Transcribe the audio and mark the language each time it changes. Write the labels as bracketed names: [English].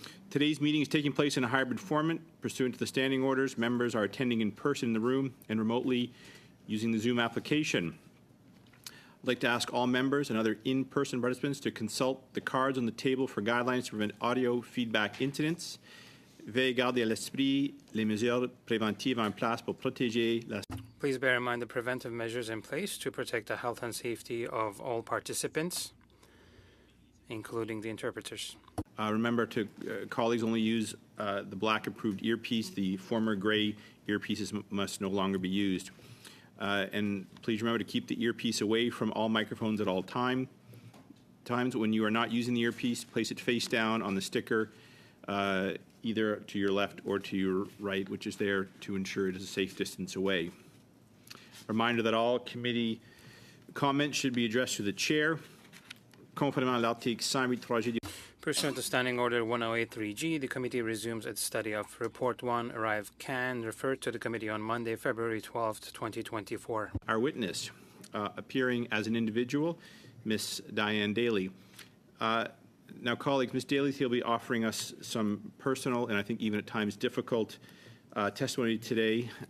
[English] Today's meeting is taking place in a hybrid format. Pursuant to the standing orders, members are attending in person in the room and remotely using the Zoom application. I'd like to ask all members and other in-person participants to consult the cards on the table for guidelines to prevent audio feedback incidents. [French] Veuillez garder à l'esprit les mesures préventives en place pour protéger la. [English] Please bear in mind the preventive measures in place to protect the health and safety of all participants, including the interpreters. Remember to colleagues only use the black approved earpiece. The former gray earpieces must no longer be used. And please remember to keep the earpiece away from all microphones at all times. When you are not using the earpiece, place it face down on the sticker, either to your left or to your right, which is there to ensure it is a safe distance away. Reminder that all committee comments should be addressed to the chair. [French] Conformément à l'article 108.3G. [English] Pursuant to Standing Order 108.3G, the committee resumes its study of Report 1, Arrive Can, referred to the committee on Monday, February 12th, 2024. Our witness, appearing as an individual, Ms. Diane Daly. Now, colleagues, Ms. Daly will be offering us some personal and I think even at times difficult testimony today.